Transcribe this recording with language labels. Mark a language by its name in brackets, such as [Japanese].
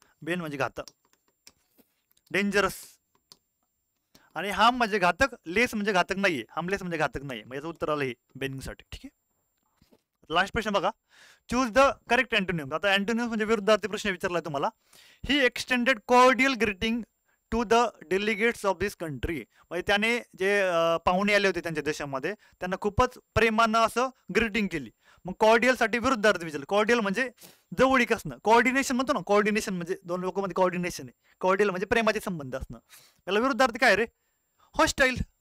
[Marathi] बेन म्हणजे घातक, डेंजरस. आणि हार्म म्हणजे घातक, लेस म्हणजे घातक नाहीये, हार्मलेस म्हणजे घातक नाहीये. मग याचं उत्तर आलं हे बेनिंगसाठी. ठीक आहे. लास्ट प्रश्न बघा, [English] Choose the correct antonym. [Marathi] आता अँटोनिम म्हणजे विरुद्धार्थी प्रश्न विचारलाय तुम्हाला. [English] He extended cordial greeting to the delegates of this country. [Marathi] म्हणजे त्याने जे पाहुणे आले होते त्यांच्या देशामध्ये, त्यांना खूपच प्रेमानं असं ग्रीटिंग केली. मग कॉर्डियल साठी विरुद्धार्थी विचारलं. कॉर्डियल म्हणजे जवळीक असणं, कोऑर्डिनेशन म्हणतो ना, कोऑर्डिनेशन म्हणजे दोन लोकांमध्ये कोऑर्डिनेशन आहे. कॉर्डियल म्हणजे प्रेमाचे संबंध असणं. त्याला विरुद्धार्थी काय रे, हॉस्टाईल.